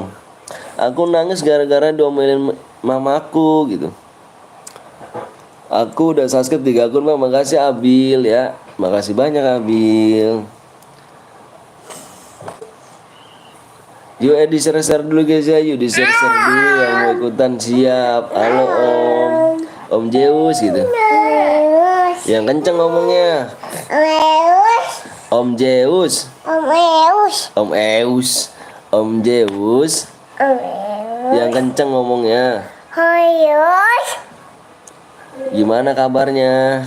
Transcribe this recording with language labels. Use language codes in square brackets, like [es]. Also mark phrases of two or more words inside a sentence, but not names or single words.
[id] Aku nangis gara-gara diomelin mamaku gitu. Aku udah subscribe 3 akun Bang. Makasih Abil ya. Makasih banyak Abil. Yuk di-share dulu guys ya. Yuk di-share dulu yang mau ikutan siap. Halo om. Om Zeus gitu. Yang kenceng ngomongnya. Om Zeus. Om Eus. Om Zeus. Yang kenceng ngomongnya. Gimana kabarnya?